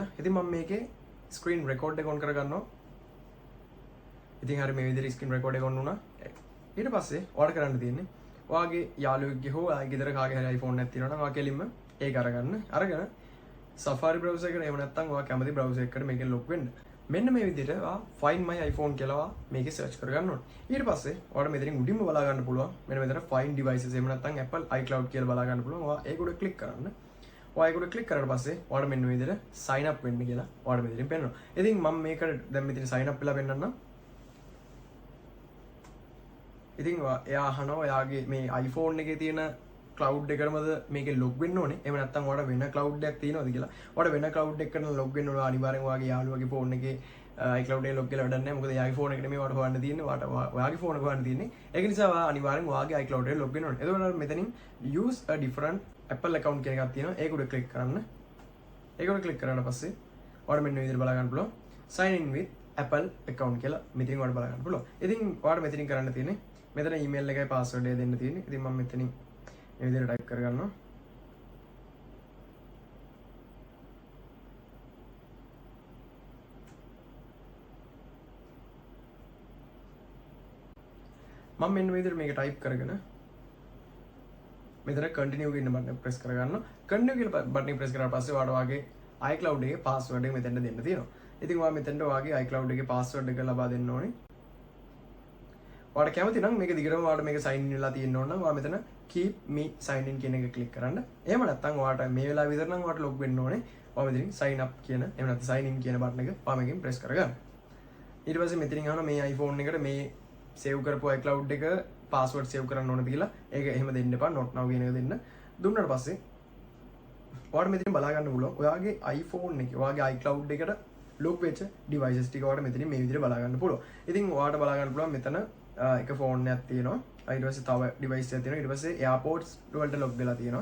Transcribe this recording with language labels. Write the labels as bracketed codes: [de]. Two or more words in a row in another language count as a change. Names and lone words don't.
[si] ඉතින් මම මේකේ [en] screen record [si] එක on කරගන්නවා. ඉතින් හරිය මේ විදිහට [en] screen record [si] එක on වුණා. ඊට පස්සේ ඔයාලට කරන්න තියෙන්නේ ඔයාගේ යාළුවෙක්ගේ හෝ ඔයාගේ ගෙදර කාගේ හරි iPhone එකක් තියෙනවා නම් ඔයා කෙලින්ම ඒක අරගන්න. අරගෙන Safari browser එකට එහෙම නැත්නම් ඔයා කැමති browser එකකට මේකෙන් log වෙන්න. මෙන්න මේ විදිහට ඔයා [en] find my iPhone [si] කියලා ඔයා මේකේ search කරගන්න ඕනේ. ඊට පස්සේ ඔයාලට මෙතනින් උඩින්ම බලා ගන්න පුළුවන්. මෙන්න මෙතන [en] find devices [si] එහෙම නැත්නම් Apple iCloud කියලා බලා ගන්න පුළුවන්. ඔයා ඒක උඩ click කරන්න. ඔයාලට ක්ලික් කරලා පස්සේ ඔයාලට මෙන්න මේ විදිහට [en] sign up [si] වෙන්න කියලා ඔයාලට මෙතනින් පෙන්නනවා. ඉතින් මම මේකට දැන් මෙතන [en] sign up [si] වෙලා පෙන්නන්නම්. ඉතින් එයා අහනවා ඔයාගේ මේ iPhone එකේ තියෙන cloud එකකටමද මේකේ log වෙන්න ඕනේ. එහෙම නැත්නම් ඔයාලට වෙන cloud එකක් තියෙනවද කියලා. ඔයාලට වෙන cloud එකකට log වෙන්න ඕනේ අනිවාර්යෙන් ඔයාගේ යාළුවගේ phone එකේ iCloud එකේ log කරලා වැඩක් නැහැ. මොකද එයාගේ phone එක නෙමෙයි ඔයාලට හොයන්න තියෙන්නේ. ඔයාගේ phone එක හොයන්න තියෙන්නේ. ඒක නිසා ඔයා අනිවාර්යෙන් ඔයාගේ iCloud එකේ log වෙන්න ඕනේ. එතකොට මෙතනින් [en] use a different Apple account [si] කියන එකක් තියෙනවා. ඒක උඩ ක්ලික් කරන්න. ඒක උඩ ක්ලික් කරාට පස්සේ ඔයාලට මෙන්න මේ විදිහට බලා ගන්න පුළුවන්. [en] sign in with Apple account [si] කියලා මෙතනින් ඔයාලට බලා ගන්න පුළුවන්. ඉතින් ඔයාලට මෙතනින් කරන්න තියෙන්නේ මෙතන email එකයි password එක දෙන්න තියෙන්නේ. ඉතින් මම මෙතනින් මේ විදිහට type කරගන්නවා. මම මෙන්න මේ විදිහට මේක type කරගෙන මෙතන continue කියන බටන් එක press කරගන්න. continue කියලා බටන් එක press කරාට පස්සේ ඔයාලට ඔයාගේ iCloud එකේ password එක මෙතෙන්ට දෙන්න තියෙනවා. ඉතින් ඔයා මෙතෙන්ට ඔයාගේ iCloud එකේ password එක ලබා දෙන්න ඕනේ. ඔයාලට කැමති නම් මේක දිගටම ඔයාලට මේක [en] sign in [si] වෙලා තියෙන්න ඕන නම් ඔයා මෙතන [en] keep me sign in [si] කියන එක click කරන්න. එහෙම නැත්නම් ඔයාලට මේ වෙලාව විතර නම් ඔයාලට log වෙන්න ඕනේ. ඔයා මෙතනින් [en] sign up [si] කියන එහෙම නැත්නම් [en] sign in [si] කියන බටන් එක ඔයා මේකෙන් press කරගන්න. ඊට පස්සේ මෙතනින් අහනවා මේ iPhone එකට මේ save කරපු iCloud එක password save කරන්න ඕනද කියලා. ඒක එහෙම දෙන්න එපා. [en] not now [si] කියන එක දෙන්න. දුන්නාට පස්සේ ඔයාලට මෙතනින් බලා ගන්න පුළුවන්. ඔයාගේ iPhone එකේ ඔයාගේ iCloud එකට log වෙච්ච devices ටික ඔයාලට මෙතනින් මේ විදිහට බලා ගන්න පුළුවන්. ඉතින් ඔයාලට බලා ගන්න පුළුවන් මෙතන එක phone එකක් තියෙනවා. ඊට පස්සේ තව device එකක් තියෙනවා. ඊට පස්සේ AirPods වලට log වෙලා තියෙනවා.